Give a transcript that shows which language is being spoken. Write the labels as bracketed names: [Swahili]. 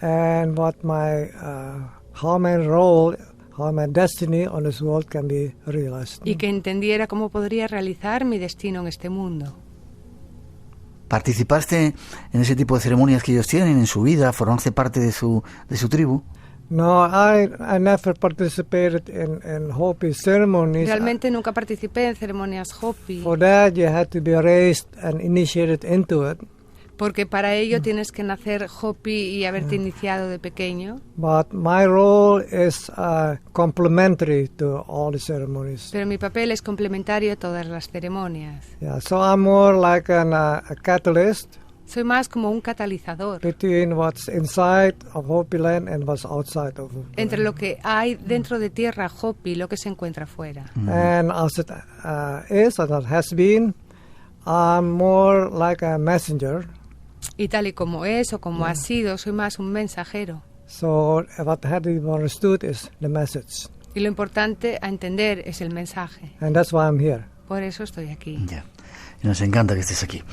[English] and what how my role, how my destiny on this world can be realized. [Spanish] y que entendiera cómo podría realizar mi destino en este mundo. ¿Participaste en ese tipo de ceremonias que ellos tienen en su vida? ¿Formaste parte de su tribu? [English] No, I never participated in Hopi ceremonies. [Spanish] Realmente nunca participé en ceremonias Hopi, [English] For that, you had to be raised and initiated into it. [Spanish] porque para ello tienes que nacer Hopi y haberte iniciado de pequeño. [English] But my role is complementary to all the ceremonies. [Spanish] Pero mi papel es complementario a todas las ceremonias. [English] Yeah, so I'm more like a catalyst [Spanish] Soy más como un catalizador [English] between what's inside of Hopi land and what's outside of Hopi [Spanish] entre [English] land. [Spanish] lo que hay dentro de tierra Hopi y lo que se encuentra fuera. [English] And as it is, as it has been, I'm more like a messenger. [Spanish] Y tal y como es o como ha sido, soy más un mensajero. [English] So what had to be understood is the message. [Spanish] Y lo importante a entender es el mensaje. [English] And that's why I'm here. [Spanish] Por eso estoy aquí. Ya. Y nos encanta que estés aquí.